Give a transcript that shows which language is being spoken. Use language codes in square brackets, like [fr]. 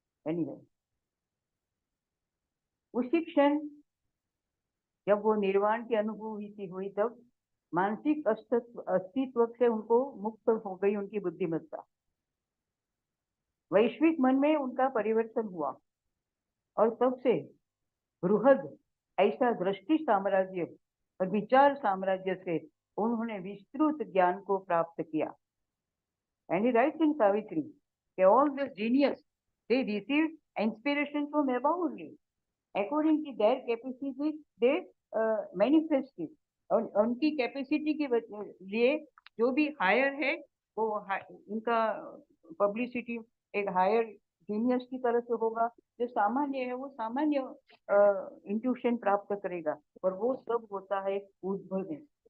[hi] Anyway, उसी क्षण जब वो निर्वाण की अनुभूति हुई तब मानसिक अस्तित्व से उनको मुक्त हो गई उनकी बुद्धिमत्ता। वैश्विक मन में उनका परिवर्तन हुआ और तब से बृहद ऐसा दृष्टि साम्राज्य और विचार साम्राज्य से उन्होंने विस्तृत ज्ञान को प्राप्त किया। [en] And he writes in Savitri, all the genius they received inspiration from above only. According to their capacity, they manifest it. [hi] और उनकी कैपेसिटी के लिए जो भी हायर है वो उनका पब्लिसिटी एक हायर जीनियस की तरह से होगा, जो सामान्य है वो सामान्य इंट्यूशन प्राप्त करेगा, और वो सब होता है उद्भव में।